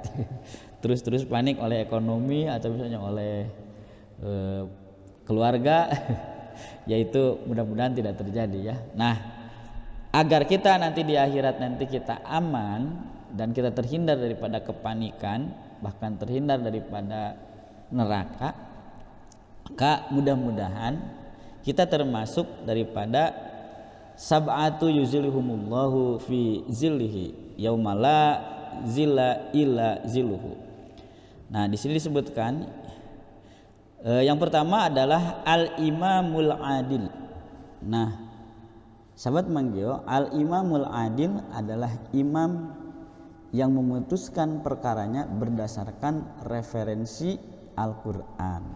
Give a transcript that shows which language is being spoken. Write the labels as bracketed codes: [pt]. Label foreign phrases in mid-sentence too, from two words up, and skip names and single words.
[id] Terus panik oleh ekonomi atau misalnya oleh keluarga, yaitu mudah-mudahan tidak terjadi ya. Nah, agar kita nanti di akhirat nanti kita aman dan kita terhindar daripada kepanikan, bahkan terhindar daripada neraka, maka mudah-mudahan kita termasuk daripada [ar] سبعة يظلهم الله في ظله يوم لا ظل إلا ظله. [id] Nah, di sini disebutkan yang pertama adalah [ar] الإمام العادل. [id] Nah, sahabat Manggio, [ar] الإمام العادل [id] adalah imam yang memutuskan perkaranya berdasarkan referensi Al-Qur'an.